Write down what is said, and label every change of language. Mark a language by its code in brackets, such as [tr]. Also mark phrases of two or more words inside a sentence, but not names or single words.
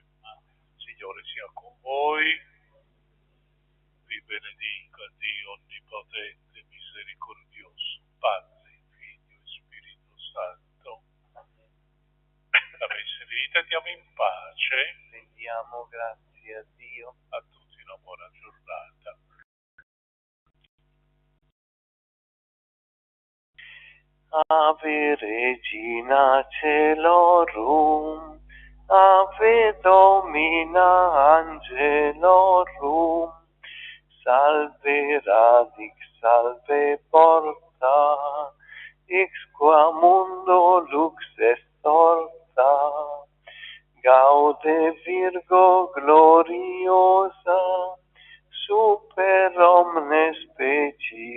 [it] Il Signore sia con voi, vi benedica Dio Onnipotente, misericordioso, Padre, Figlio e Spirito Santo. Avesse finita, andiamo in pace. Rendiamo grazie a Dio. A tutti una buona giornata. [la] Ave Regina Celorum, Ave Domina Angelorum, Salve Radix, Salve Porta, ex qua mundo lux est orta, Gaude Virgo gloriosa, super omnes specie